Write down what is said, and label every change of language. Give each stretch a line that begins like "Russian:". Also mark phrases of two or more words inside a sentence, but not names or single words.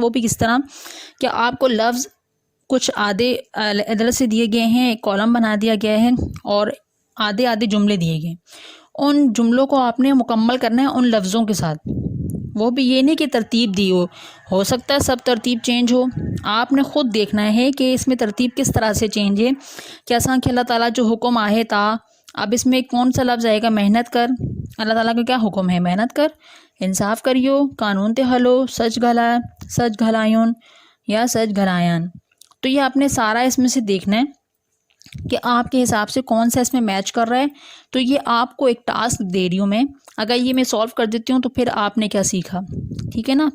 Urdu: وہ بھی کس طرح کہ آپ کو لفظ کچھ آدھے ادل سے دیے گئے ہیں، ایک کالم بنا دیا گیا ہے اور آدھے آدھے جملے دیے گئے. ان جملوں کو آپ نے مکمل کرنا ہے ان لفظوں کے ساتھ. وہ بھی یہ نہیں کہ ترتیب دی ہو سکتا ہے سب ترتیب چینج ہو، آپ نے خود دیکھنا ہے کہ اس میں ترتیب کس طرح سے چینج ہے.
Sindhi: कि असां खे अल्लाह ताला जो हुक्म आहे ता,
Urdu: اب اس میں کون سا لفظ آئے گا، محنت کر. اللہ تعالیٰ کا کیا حکم ہے، محنت کر,
Sindhi: इंसाफ करियो, कानून ते हलो, सच घलायून या सच घलायन।
Urdu: تو یہ آپ نے سارا اس میں سے دیکھنا ہے کہ آپ کے حساب سے کون سا اس میں میچ کر رہا ہے. تو یہ آپ کو ایک ٹاسک دے رہی ہوں میں، اگر یہ میں سالو کر دیتی ہوں تو پھر آپ نے کیا سیکھا، ٹھیک ہے نا.